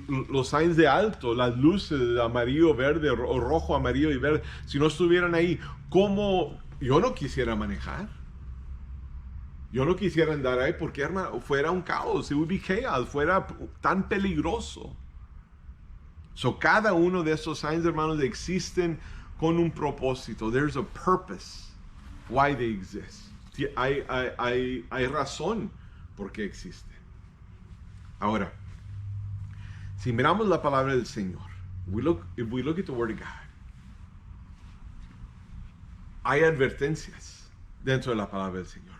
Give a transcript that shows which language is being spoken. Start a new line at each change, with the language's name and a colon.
Spanish: Los signs de alto, las luces de amarillo, verde, o rojo, amarillo y verde, si no estuvieran ahí, ¿cómo? Yo no quisiera manejar. Yo no quisiera andar ahí porque, hermano, fuera un caos,
English: it would be chaos,
Spanish: fuera tan peligroso. So, cada uno de estos signs, hermanos, existen con un propósito.
English: There's a purpose why they exist.
Spanish: Hay razón por qué existen. Ahora, si miramos la palabra del Señor,
English: if we look at the Word of God,
Spanish: hay advertencias dentro de la palabra del Señor.